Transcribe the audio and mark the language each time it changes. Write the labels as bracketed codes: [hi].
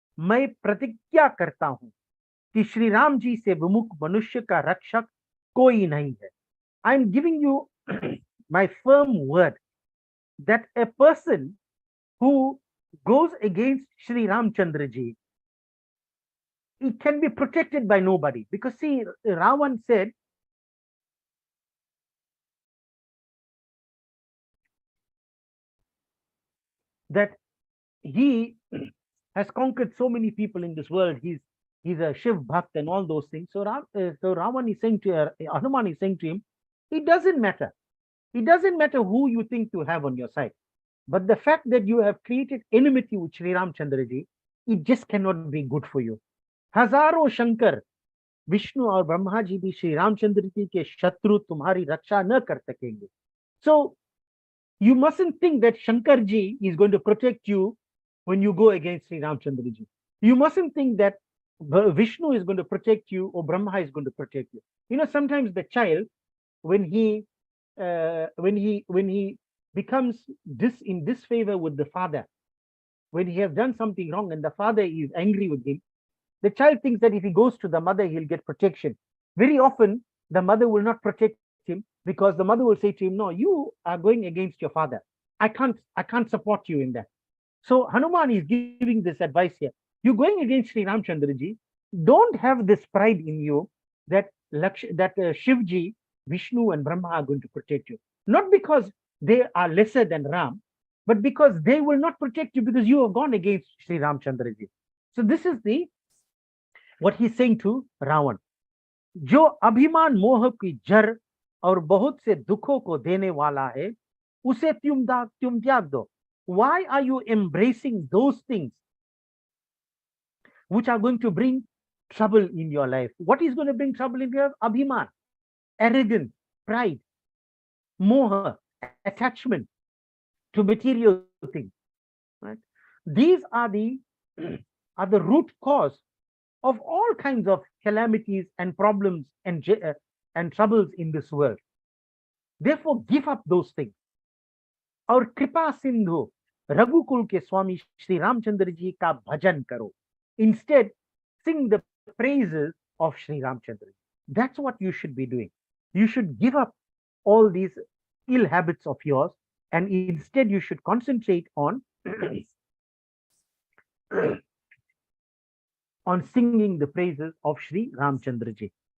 [hi] मैं प्रतिज्ञा करता हूं कि श्री राम जी से विमुख मनुष्य का रक्षक कोई नहीं है. [en] I am giving you my firm word that a person who goes against Sri Ramchandra ji, it can be protected by nobody. Because see, Ravan said, that he has conquered so many people in this world. He's a Shiv Bhakt and all those things. So Ravan is saying to Hanuman is saying to him, it doesn't matter. It doesn't matter who you think you have on your side. But the fact that you have created enmity with Sri Ramchandra ji, it just cannot be good for you. [hi] हजारों शंकर विष्णु और ब्रह्मा जी भी श्री रामचंद्र जी के शत्रु तुम्हारी रक्षा न कर सकेंगे. [en] So you mustn't think that Shankar ji is going to protect you when you go against Sri Ramchandra ji. You mustn't think that Vishnu is going to protect you or Brahma is going to protect you. You know, sometimes the child, when he becomes in disfavor with the father, when he has done something wrong and the father is angry with him, the child thinks that if he goes to the mother, he'll get protection. Very often, the mother will not protect him because the mother will say to him, no, you are going against your father. I can't support you in that. So Hanuman is giving this advice here. You're going against Sri Ramchandra ji. Don't have this pride in you that Shivji Vishnu and Brahma are going to protect you. Not because they are lesser than Ram, but because they will not protect you because you have gone against Sri Ramchandra ji. So this is what he's saying to Ravan. [hi] जो अभिमान मोह की जड़ और बहुत से दुखों को देने वाला है, उसे तुम त्याग दो. [en] Why are you embracing those things which are going to bring trouble in your life? What is going to bring trouble in your life? Abhiman, arrogance, pride, moha, attachment to material things. Right? These are the root cause of all kinds of calamities and problems and troubles in this world. Therefore, give up those things. [hi] और कृपा सिंधु रघुकुल के स्वामी श्री रामचंद्र जी का भजन करो. [en] Instead, sing the praises of Sri Ramchandra. That's what you should be doing. You should give up all these ill habits of yours, and instead you should concentrate on on singing the praises of Sri Ramchandra ji.